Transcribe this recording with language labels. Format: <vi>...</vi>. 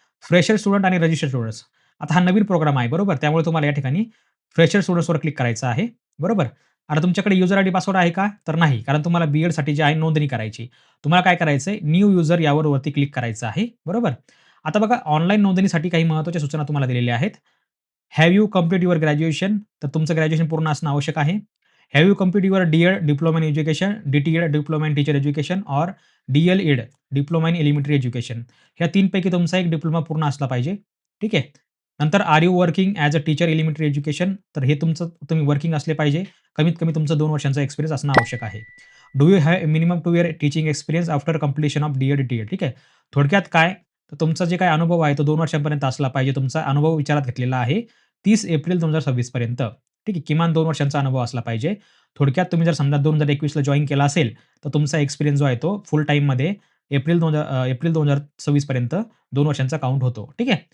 <mr>Fresher student आणि registered students. आता हा नवीन प्रोग्राम आहे बरोबर. त्यामुळे तुम्हाला या ठिकाणी फ्रेशर स्टुडंट्सवर क्लिक करायचं आहे. बरोबर. आता तुमच्याकडे युजर आयडी पासवर्ड आहे का? तर नाही. कारण तुम्हाला बी-एडसाठी जे आहे नोंदणी करायची. तुम्हाला काय करायचंय न्यू युजर यावर वरती क्लिक करायचं आहे. बरोबर. आता बघा ऑनलाईन नोंदणीसाठी काही महत्त्वाच्या सूचना तुम्हाला दिलेल्या आहेत.</mr> <en>Have you complete your graduation?</en> <mr>तर तुमचं ग्रॅज्युएशन पूर्ण असणं आवश्यक आहे.</mr> <en>Have you complete your D Ed diploma in education, D T Ed diploma in teacher education or D L Ed diploma in elementary education.</en> <mr>ह्या 3 पैकी तुमचा एक डिप्लोमा पूर्ण असला पाहिजे. ठीक आहे. नंतर</mr> <en>Are you working as a teacher elementary education?</en> <mr>तर हे तुमचं तुम्ही वर्किंग असले पाहिजे. कमीत कमी तुमचं 2 वर्षांचा एक्सपिरियन्स असणं आवश्यक आहे.</mr> <en>Do you have minimum 2 year teaching experience after completion of DEd, TEd?</en> <mr>ठीक आहे. थोडक्यात काय, तर तुमचा जे काही अनुभव आहे तो 2 वर्षांपर्यंत असला पाहिजे. तुमचा अनुभव विचारात घेतलेला आहे 30 एप्रिल 2026 पर्यंत. ठीक आहे. किमान 2 वर्षांचा अनुभव असला पाहिजे. थोडक्यात तुम्ही जर समजा 2021ला जॉइन केला असेल, तर तुमचा एक्सपिरियन्स जो आहे तो फुल टाईममध्ये एप्रिल 2026 पर्यंत 2 वर्षांचा काउंट होतो. ठीक आहे.</mr>